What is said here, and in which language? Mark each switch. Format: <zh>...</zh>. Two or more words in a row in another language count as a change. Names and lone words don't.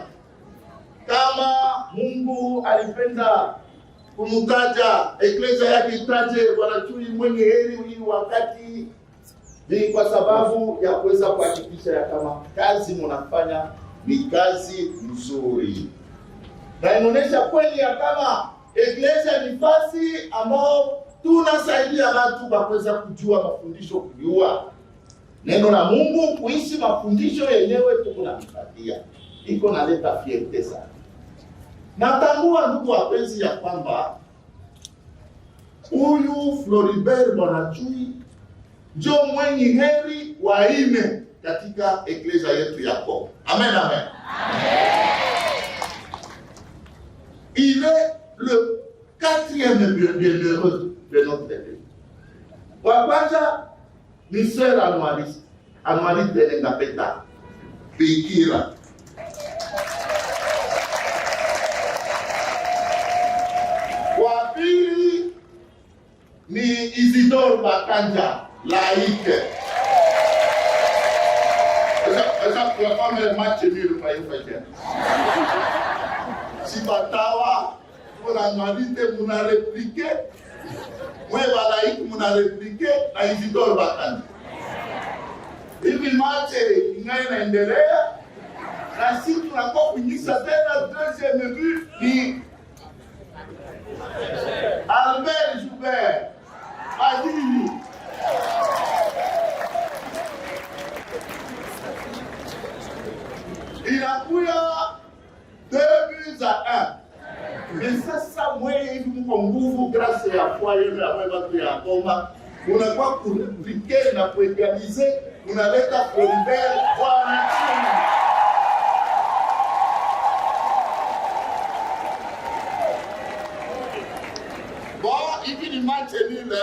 <sw>Kama Mungu alipenda kumtaja eklesia yake itaje Bwana Chui mwenye heri hii wakati, ni kwa sababu ya kuweza kuhakikisha ya kama kazi mnafanya ni kazi nzuri, na inaonyesha kweli ya kama eklesia ni fasi ambao tunasaidia watu kwa kuweza kujua mafundisho, kujua neno la Mungu, kuishi mafundisho yenyewe tukunapatia. Iko naleta fierte sana. Natambua ndugu wapenzi ya kwamba huyu Floribert Bwana Chui ndio mwenye heri wa 4 katika eklesia yetu ya Kongo. Amen, amen.</sw> <fr>Il est le 4e bienheureux de notre église.</fr> <sw>Wa kwanza ni sœur Anualite Lengapeta Bikira. Wa pili ni Isidore Bakanja laïque. Esa kwa kama</sw> <fr>le match nul</fr> <sw>kwa hiyo. Si batawa kuna Anualite muna répliquer, mwe laïque muna répliquer na Isidore Bakanja. Hivi mache inaendelea na sisi tunakuwa kunyisa tena</sw> <fr>deuxième but</fr> <sw>ni Albert Joubert Adili. Inakuya</sw> <fr>2 buts à 1.</fr> <sw>Et sasa mwe hivi mko nguvu grâce ya foi yenu ya watu ya Goma. Unakuwa kurepliquer na kuégaliser, unaleta Floribert Bwana Chui. Bon, hivi ni match nile.</sw>